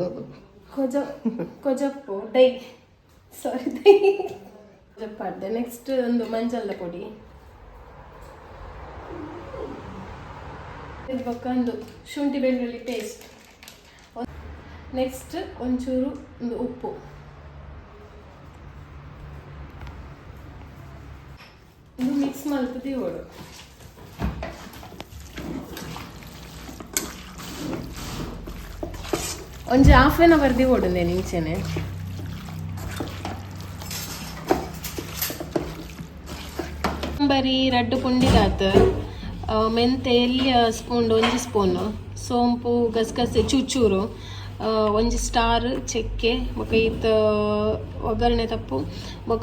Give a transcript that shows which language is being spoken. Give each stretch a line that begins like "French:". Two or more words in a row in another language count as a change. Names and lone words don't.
Tulu: ಕೊಜಪ್ಪು ಡೈ ಸಾರಿ ಡೈ ಕೊಜಪ್ಪಾಡ್ದೆ ನೆಕ್ಸ್ಟ್ ಒಂದು ಮಂಜಲ್ದ ಪೊಡಿ ಒಂದು ಶುಂಠಿ ಬೆಳ್ಳುಳ್ಳಿ ಪೇಸ್ಟ್ ನೆಕ್ಸ್ಟ್ ಒಂಚೂರು ಒಂದು ಉಪ್ಪು ಇದು ಮಿಕ್ಸ್ ಮಲ್ಪದಿ ಓಡು ಒಂಜಿ
English: half an hour
Tulu: ದಿ ಓಡುಂದೆ ನಿಂಚೆನೆ ಬರೀ 2 ಪುಂಡಿಗಾತ ಮೆಂತೆ ಎಲ್ಲಿ ಸ್ಪೂನ್ 1 ಸ್ಪೂನ್ ಸೋಂಪು ಗಸಗಸೆ ಚೂಚೂರು ಒಂಜಿ ಸ್ಟಾರ್ ಚೆಕ್ಕೆ ಬೊಕ ಈತ ಒಗ್ಗರಣೆ ತಪ್ಪು ಬೊಕ